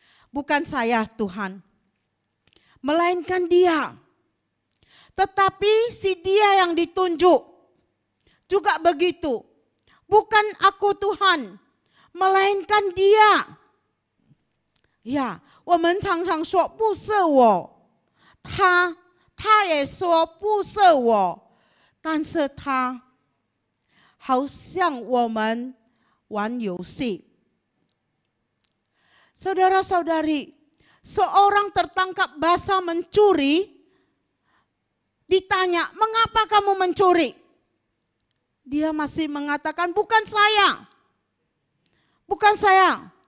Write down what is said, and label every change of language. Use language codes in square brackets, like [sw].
[id] Bukan saya Tuhan, melainkan dia. Tetapi si dia yang ditunjuk juga begitu. Bukan aku Tuhan, melainkan dia. [zh] Ya, 我们常常说不是我，他也说不是我，但是他好像我们玩游戏。 [id] Saudara-saudari, seorang tertangkap basah mencuri, ditanya, mengapa kamu mencuri? Dia masih mengatakan, bukan saya. Bukan saya.